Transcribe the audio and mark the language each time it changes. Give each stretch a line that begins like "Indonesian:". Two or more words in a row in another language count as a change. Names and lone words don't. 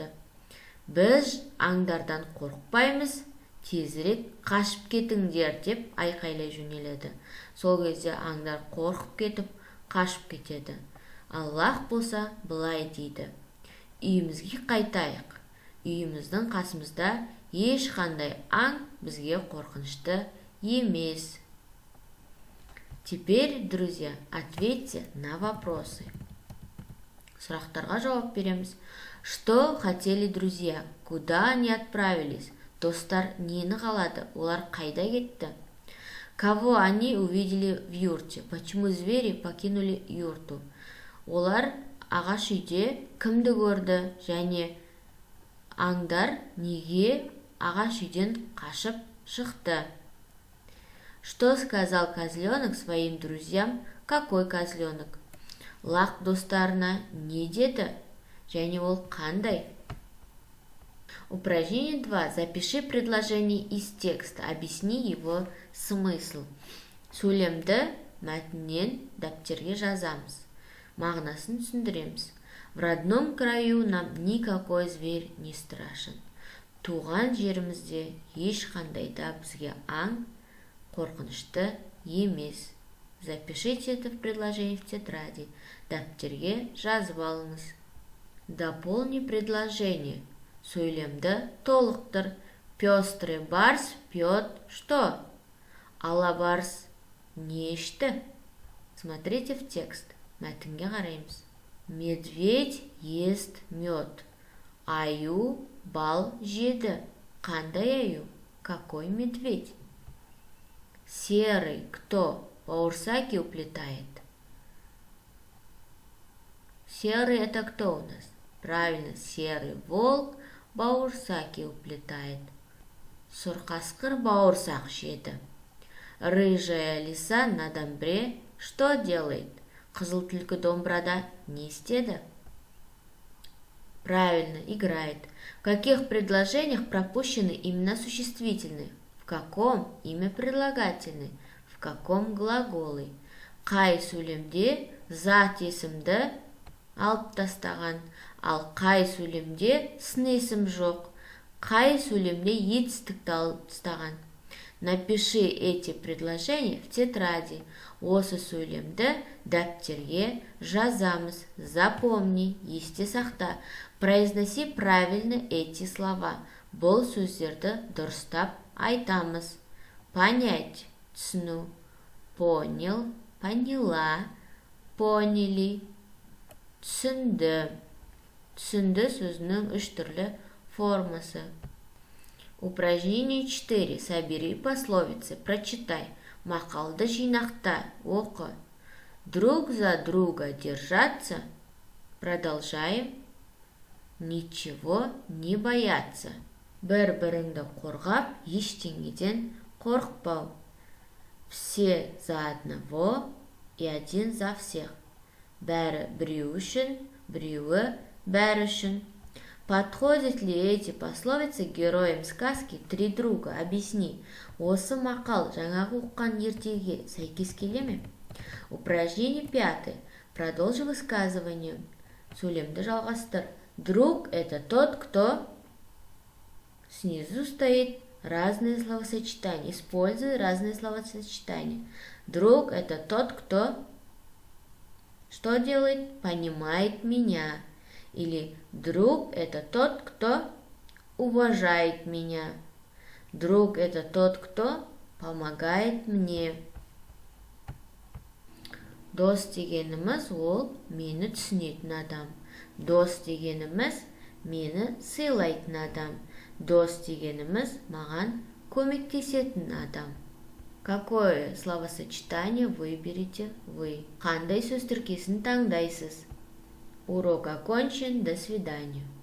Kazakh: Біз аңдардан қорықпаймыз, тезірек қашып кетіңдер деп айқайлай жөнеледі. Сол кезде аңдар қорқып кетіп, қашып кетеді. Аллах болса былай дейді. Үйімізге қайтайық. Үйіміздің қасымызда ешқандай аң бізге қорқынышты емес.
Russian: Теперь, друзья, ответьте на вопросы.
Kazakh: Сұрақтарға жауап береміз.
Russian: Что хотели друзья? Куда они отправились?
Kazakh: Достар нені қалады? Олар қайда кетті?
Russian: Кого они увидели в юрте? Почему звери покинули юрту?
Kazakh: Олар ағаш үйде кімді көрді? Және аңдар неге ағаш үйден қашып шықты?
Russian: Что сказал козленок своим друзьям? Какой козленок?
Kazakh: Лақ достарына не деді? Және ол қандай?
Russian: Упражнение 2. Запиши предложение из текста. Объясни его смысл.
Kazakh: Сөйлемді мәтіннен дәптерге жазамыз. Мағынасын түсіндіреміз.
Russian: В родном краю нам никакой зверь не страшен.
Kazakh: Туған жерімізде ешқандай да бізге аң қорқынышты емес.
Russian: Запишите это в предложении в тетради.
Kazakh: Дәптерге жазып алыңыз.
Russian: Дополни предложение.
Kazakh: Сөйлемді толықтыр.
Russian: Пестрый барс пьет что?
Kazakh: Алабарс не ішті?
Russian: Смотрите в текст.
Kazakh: Мәтінге қараймыз.
Russian: Медведь ест мед.
Kazakh: Аю бал жеді. Қандай аю?
Russian: Какой медведь? Серый кто? Баурсаки уплетает. Серый это кто у нас? Правильно, серый волк баурсаки уплетает.
Kazakh: Сұр қасқыр баурсақ жеді.
Russian: Рыжая лиса на домбре что делает?
Kazakh: Қызыл түлкі домбырада не істеді?
Russian: Правильно, играет. В каких предложениях пропущены имена существительные? В каком имя прилагательные? В в каком глаголы.
Kazakh: Қай сөйлемде зат есімді алып тастаған, ал қай сөйлемде сын есім жоқ. Қай сөйлемде етістікті алып тастаған.
Russian: Напиши эти предложения в тетради.
Kazakh: Осы сөйлемді дәптерге жазамыз. Запомни, есте сақта.
Russian: Произноси правильно эти слова.
Kazakh: Бұл сөздерді дұрыстап айтамыз.
Russian: Понять, түсіну. Понял, поняла, поняли.
Kazakh: Түсінді. Түсінді сөзінің 3 түрлі формасы.
Russian: Упражнение 4. Собери пословицы. Прочитай.
Kazakh: Мақалды жинақта. Оқы.
Russian: Друг за друга держаться. Продолжаем. Ничего не бояться.
Kazakh: Бір-біріңді қорғап, ештеңеден қорықпау.
Russian: Все за одного и один за всех.
Kazakh: Бәрі біреу үшін, біреуі бәрі үшін.
Russian: Подходят ли эти пословицы героям сказки «Три друга»? Объясни.
Kazakh: Осы мақал жаңағы оққан ертегіге сәйкес келе ме?
Russian: Упражнение 5. Продолжи высказывание.
Kazakh: Сөйлемді жалғастыр.
Russian: Друг – это тот, кто... Снизу стоит разные словосочетания. Используй разные словосочетания. Друг – это тот, кто... Что делает? Понимает меня. Или друг – это тот, кто уважает меня. Друг – это тот, кто помогает мне.
Kazakh: Дос дегеніміз ол мені түсінетін адам. Дос дегеніміз мені сыйлайтын адам. Дос дегеніміз маған көмектесетін адам.
Russian: Какое словосочетание выберете вы?
Kazakh: Қандай сөз тіркесін таңдайсыз?
Russian: Урок окончен. До свидания.